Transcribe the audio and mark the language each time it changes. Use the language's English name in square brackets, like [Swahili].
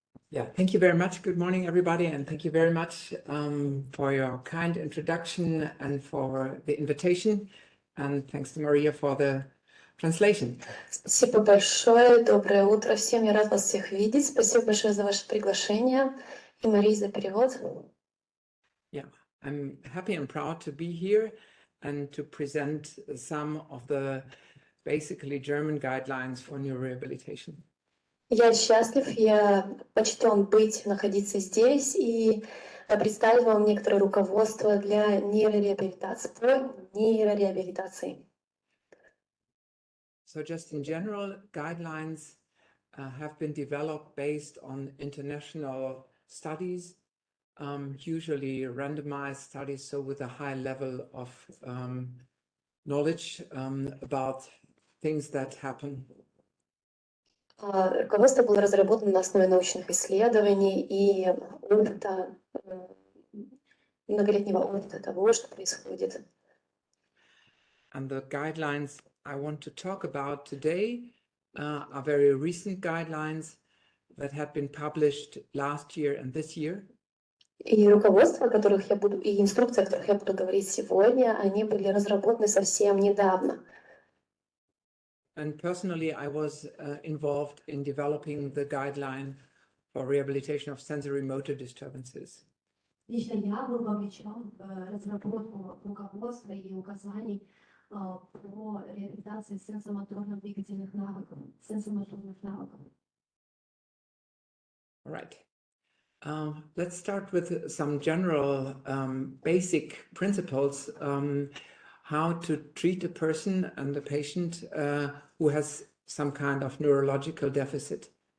[English] Yeah, thank you very much. Good morning, everybody, and thank you very much for your kind introduction and for the invitation. And thanks to Maria for the translation. [Russian] Спасибо большое. Доброе утро всем. Я рад вас всех видеть. Спасибо большое за ваше приглашение и Марии за перевод. [English] Yeah, I'm happy and proud to be here and to present some of the basically German guidelines for neurorehabilitation. [Russian] Я счастлив, я почтен быть, находиться здесь и представить вам некоторые руководства для нейрореабилитации, по нейрореабилитации. [English] So just in general, guidelines have been developed based on international studies, usually randomized studies, so with a high level of knowledge about things that happen. [Russian] Руководство было разработано на основе научных исследований и опыта, многолетнего опыта того, что происходит. [English] And the guidelines I want to talk about today are very recent guidelines that had been published last year and this year. [Russian] И руководства, о которых я буду, и инструкции, о которых я буду говорить сегодня, они были разработаны совсем недавно. [English] And personally, I was involved in developing the guideline for rehabilitation of sensory motor disturbances. [Russian] Лично я был вовлечен в разработку руководства и указаний по реабилитации сенсомоторно-двигательных навыков, сенсомоторных навыков. [English] All right. Let's start with some general basic principles how to treat a person and a patient who has some kind of neurological deficit.